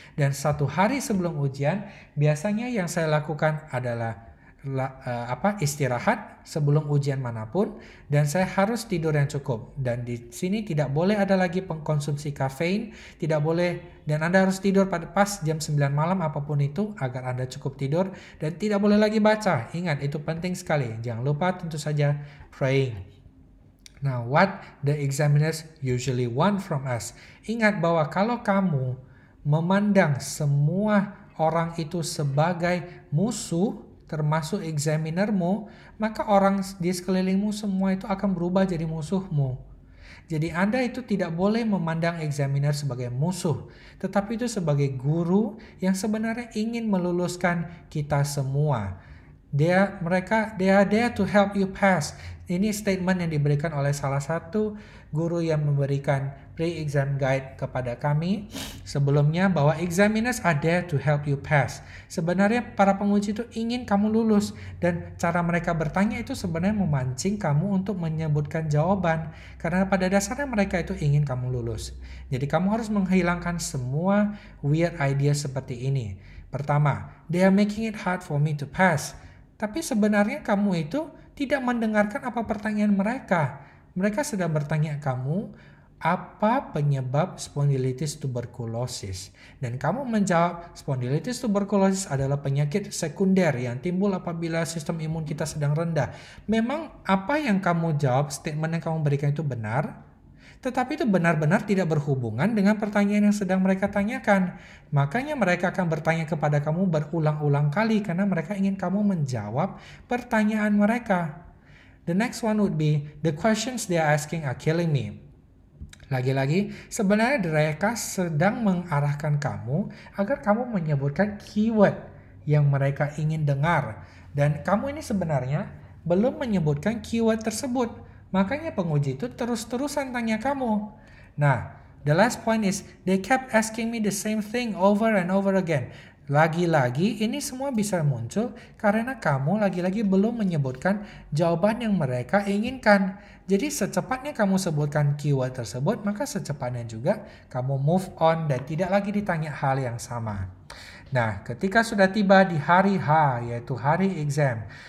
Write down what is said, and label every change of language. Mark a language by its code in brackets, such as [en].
[id] Dan 1 hari sebelum ujian, biasanya yang saya lakukan adalah istirahat sebelum ujian manapun, dan saya harus tidur yang cukup. Dan di sini tidak boleh ada lagi pengkonsumsi kafein, tidak boleh, dan Anda harus tidur pada pas jam 9 malam apapun itu agar Anda cukup tidur, dan tidak boleh lagi baca. Ingat, itu penting sekali. Jangan lupa tentu saja praying. [en] Now, what the examiners usually want from us? [id] Ingat bahwa kalau kamu memandang semua orang itu sebagai musuh, termasuk examinermu, maka orang di sekelilingmu semua itu akan berubah jadi musuhmu. Jadi Anda itu tidak boleh memandang examiner sebagai musuh, tetapi itu sebagai guru yang sebenarnya ingin meluluskan kita semua. [en] They are there to help you pass. [id] Ini statement yang diberikan oleh salah satu guru yang memberikan pre-exam guide kepada kami sebelumnya, bahwa [en] examiners are there to help you pass. [id] Sebenarnya para penguji itu ingin kamu lulus, dan cara mereka bertanya itu sebenarnya memancing kamu untuk menyebutkan jawaban, karena pada dasarnya mereka itu ingin kamu lulus. Jadi kamu harus menghilangkan semua [en] weird idea [id] seperti ini. Pertama, [en] they are making it hard for me to pass. [id] Tapi sebenarnya kamu itu tidak mendengarkan apa pertanyaan mereka. Mereka sedang bertanya kamu, apa penyebab spondylitis tuberculosis? Dan kamu menjawab, spondylitis tuberculosis adalah penyakit sekunder yang timbul apabila sistem imun kita sedang rendah. Memang apa yang kamu jawab, statement yang kamu berikan itu benar, tetapi itu benar-benar tidak berhubungan dengan pertanyaan yang sedang mereka tanyakan. Makanya mereka akan bertanya kepada kamu berulang-ulang kali karena mereka ingin kamu menjawab pertanyaan mereka. [en] The next one would be, the questions they are asking are killing me. [id] Lagi-lagi, sebenarnya mereka sedang mengarahkan kamu agar kamu menyebutkan keyword yang mereka ingin dengar. Dan kamu ini sebenarnya belum menyebutkan keyword tersebut. Makanya penguji itu terus-terusan tanya kamu. [en] Nah, the last point is, they kept asking me the same thing over and over again. [id] Lagi-lagi ini semua bisa muncul karena kamu lagi-lagi belum menyebutkan jawaban yang mereka inginkan. Jadi secepatnya kamu sebutkan keyword tersebut, maka secepatnya juga kamu move on dan tidak lagi ditanya hal yang sama. Nah, ketika sudah tiba di hari H, yaitu hari exam,